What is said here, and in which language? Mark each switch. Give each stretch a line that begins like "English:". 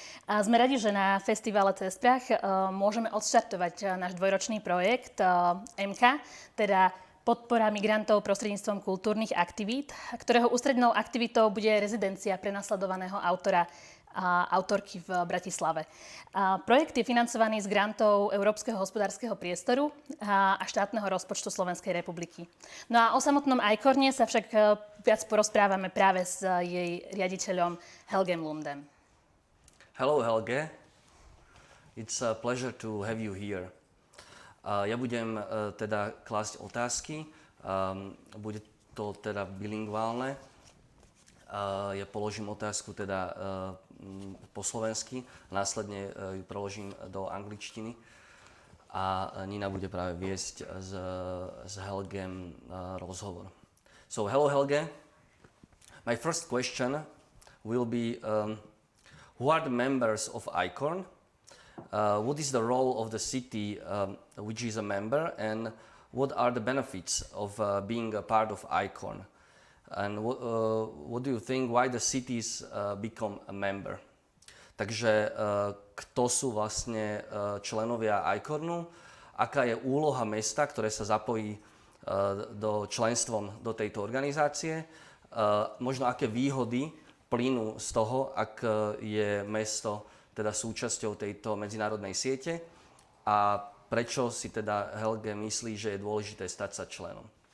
Slovak: A sme radi, že na festivale Přes, práh môžeme odštartovať náš dvojročný projekt MK, teda podpora migrantov prostredníctvom kultúrnych aktivít, ktorého ústrednou aktivitou bude rezidencia prenasledovaného autorky v Bratislave. Projekt je financovaný z grantov Európskeho hospodárskeho priestoru a štátneho rozpočtu Slovenskej republiky. No a o samotnom ICORNe sa však viac porozprávame práve s jej riaditeľom Helgem Lundem.
English: Hello Helge, it's a pleasure to have you here.
Slovak: Ja budem teda klásť otázky, bude to teda bilingválne. Ja položím otázku teda po slovensky, následne ju preložím do angličtiny a Nina bude práve viesť s Helgem rozhovor.
English: So hello Helge, my first question will be who are the members of ICORN? What is the role of the city which is a member, and what are the benefits of being a part of ICORN? And what do you think, why the cities become a member?
Slovak: Takže kto sú vlastne členovia ICORNu, aká je úloha mesta, ktoré sa zapojí do členstvom do tejto organizácie, možno aké výhody plynú z toho, ak je mesto teda súčasťou tejto medzinárodnej siete a prečo si teda Helge myslí, že je dôležité stať sa členom.